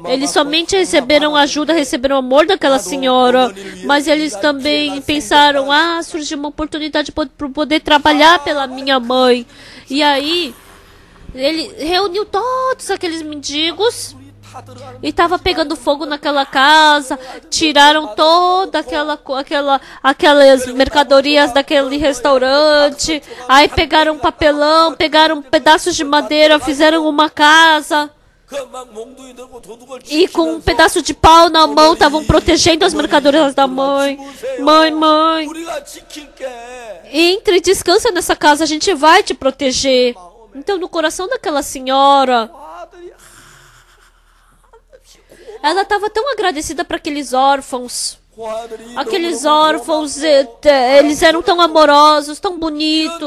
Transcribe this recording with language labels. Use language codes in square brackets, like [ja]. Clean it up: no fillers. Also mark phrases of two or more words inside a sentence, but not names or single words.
[pt] eles [ko] 받고 [pt] somente receberam ajuda, receberam o amor daquela senhora, mas eles também pensaram, surgiu uma oportunidade para poder trabalhar pela minha mãe. E aí, ele reuniu todos aqueles mendigos [ko] 다 들어가는 [pt] e estava pegando fogo naquela casa, tiraram toda aquelas mercadorias daquele restaurante, aí pegaram papelão, pegaram pedaços de madeira, fizeram uma casa. [ko] 그막 몽둥이 들고 도둑을 [pt] E com um pedaço de pau na mão estavam protegendo as mercadorias da mãe. Mãe, [ko] 우리가 지킬게. [pt] entre e descansa nessa casa, a gente vai te proteger. Então, no coração daquela senhora, [ko] 아들이 [pt] ela estava tão agradecida para aqueles órfãos. [ko] 아들이 [pt] Aqueles órfãos, eles eram tão amorosos, tão bonitos.